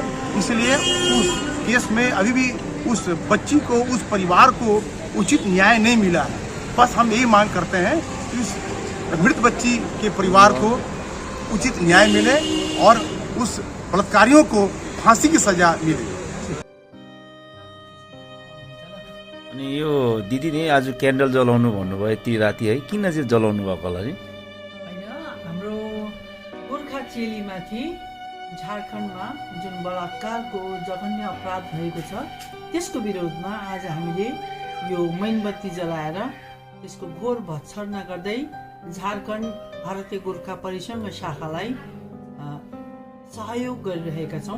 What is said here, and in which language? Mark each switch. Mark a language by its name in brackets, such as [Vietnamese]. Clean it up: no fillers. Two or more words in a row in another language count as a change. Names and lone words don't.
[Hindi] इसलिए उस केस में अभी भी उस बच्ची को, उस परिवार को उचित न्याय नहीं मिला है। बस हम यही मांग करते हैं कि उस मृत बच्ची के परिवार को उचित न्याय मिले और उस बलात्कारियों को फांसी की सजा मिले। [Nepali] अनि यो दिदीले आज क्यान्डल जलाउनु भन्नुभयो यति राति है, किन चाहिँ जलाउनु भएको होला नि? होइन, हाम्रो गोर्खा चेलीमाथि झारखण्डमा जुन बलात्कारको जघन्य अपराध भएको छ त्यसको विरोधमा आज हामीले यो मैनबत्ती जलाएर त्यसको घोर भत्सना गर्दै झारखण्ड भारतीय गोर्खा परिसङ्घ शाखालाई सहयोग गरिरहेका छौँ।